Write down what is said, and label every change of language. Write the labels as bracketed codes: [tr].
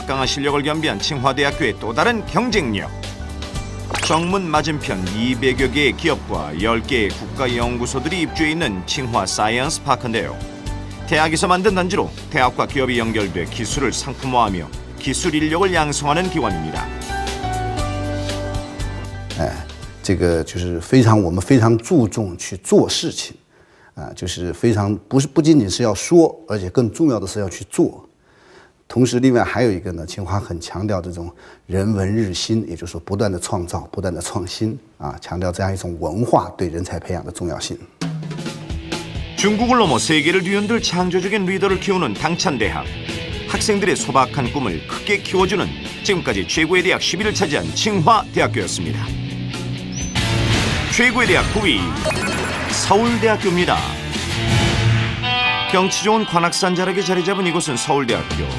[ko] 강한 실력을 겸비한 칭화대학교의 또 다른 경쟁력. 정문 맞은편 200여 개의 기업과 10개의 국가연구소들이 입주해 있는 칭화 사이언스 파크인데요. 대학에서 만든 단지로 대학과 기업이 연결돼 기술을 상품화하며 기술 인력을 양성하는 기관입니다. [zh] 这个就是我们非常注重去做事情，就是非常不仅仅是要说，而且更重要的是要去做。同时，另外还有一个呢，清华很强调这种人文日新，也就是说不断的创造、不断的创新，强调这样一种文化对人才培养的重要性。 [ko] 중국을 넘어 세계를 뒤흔들 창조적인 리더를 키우는 당찬대학. 학생들의 소박한 꿈을 크게 키워주는 지금까지 최고의 대학 10위를 차지한 칭화대학교였습니다. 최고의 대학 9위 서울대학교입니다. 경치 좋은 관악산 자락에 자리 잡은 이곳은 서울대학교.